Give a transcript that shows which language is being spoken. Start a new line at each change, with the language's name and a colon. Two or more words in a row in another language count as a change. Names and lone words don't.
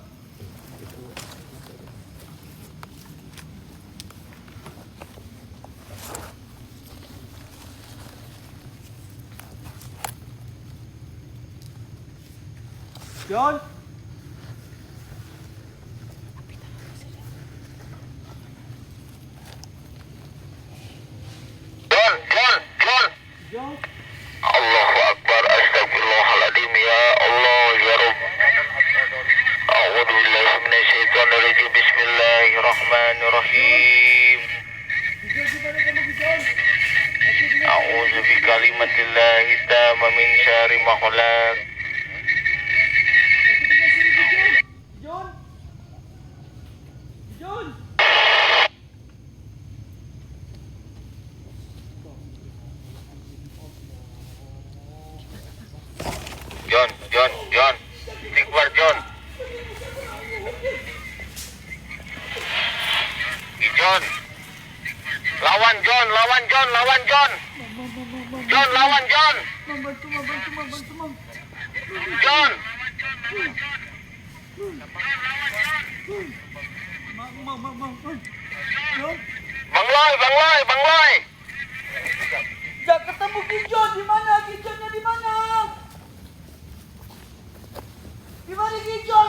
Arabic: John. John. John. الله أكبر، أستغفر الله العظيم, يا الله، يا رب. أعوذ بالله من الشيطان الرجيم، بسم الله الرحمن الرحيم. أعوذ بكلمات الله التامة من شر ما خلق. John. John. John. Istighfar, John. John.
Indonesian: Lawan John. John, lawan John. John. Bang Loy. Jak ketemu Gijon di mana? Gijonnya di mana? Di mana Gijon?